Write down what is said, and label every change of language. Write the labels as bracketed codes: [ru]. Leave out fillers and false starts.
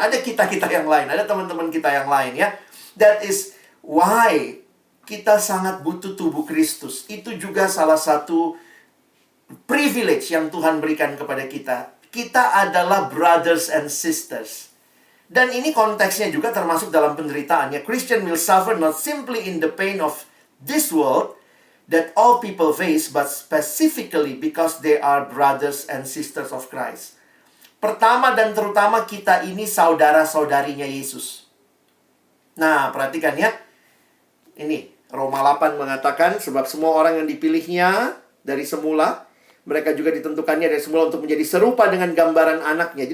[id] Ada kita-kita yang lain, ada teman-teman kita yang lain ya. [en] That is why [id] kita sangat butuh tubuh Kristus. Itu juga salah satu privilege yang Tuhan berikan kepada kita. Kita adalah [en] brothers and sisters. [id] Dan ini konteksnya juga termasuk dalam penderitaannya. [en] Christian will suffer not simply in the pain of this world that all people face, but specifically because they are brothers and sisters of Christ. [id] Pertama dan terutama kita ini saudara-saudarinya Yesus. Nah, perhatikan ya. Ini, Roma 8 mengatakan, sebab semua orang yang dipilihnya dari semula, mereka juga ditentukannya dari semula untuk menjadi serupa dengan gambaran anaknya.